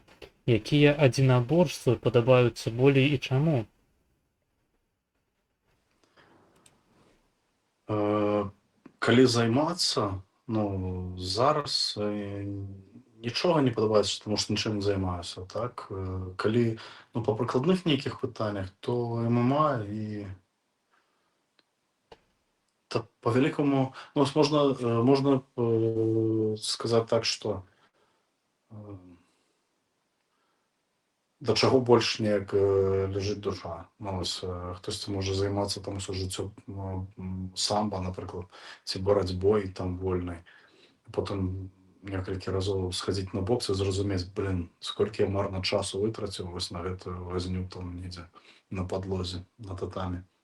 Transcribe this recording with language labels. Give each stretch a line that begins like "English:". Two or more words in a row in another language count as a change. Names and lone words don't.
Belarusian: Якія адзінаборствы падабаюцца болей і чаму? Калі займацца, ну, зараз нічога не падабаецца, таму што нічым не займаюся, так? Калі, ну, па прыкладных нейкіх пытаннях,
Ukrainian: то ММА і та по великому, ну, можна сказати так, що
Belarusian: да чаго больш неяк ляжыць душа. Ну, ось, хтосьці можа займацца там усё жыццё самба, напрыклад, ці барацьбой там вольнай. Потым некалькі разоў схадзіць на бокс і зразумець, блин, сколькі я марна часу вытраціў вось на гэтую возню там недзе на падлозе, на татамі.